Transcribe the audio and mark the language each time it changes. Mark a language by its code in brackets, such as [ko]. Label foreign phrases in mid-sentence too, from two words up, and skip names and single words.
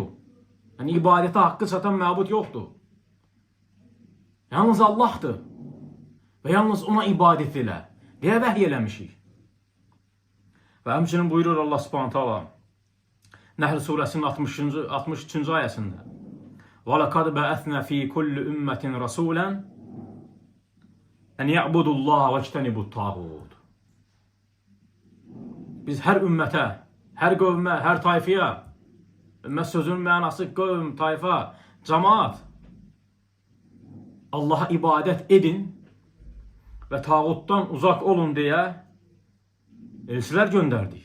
[az] Yəni ibadətə haqqı çatan məbud yoxdur. Yalnız Allah'dır və yalnız ona ibadət elə deyə vəhy eləmişik. Və həmçinin buyurur Allah [ar] سبحانه تعالى [az] Nəhl surəsinin 63-cü ayəsində: [ar] "ولقد بعثنا في كل أمة رسولا أن اعبدوا الله واجتنبوا الطاغوت." [az] Biz hər ümmətə, hər qövmə, hər tayfaya, ümmət sözünün mənası qövm, tayfa, cemaat, Allah'a ibadət edin və tağutdan uzaq olun deyə elçilər göndərdik.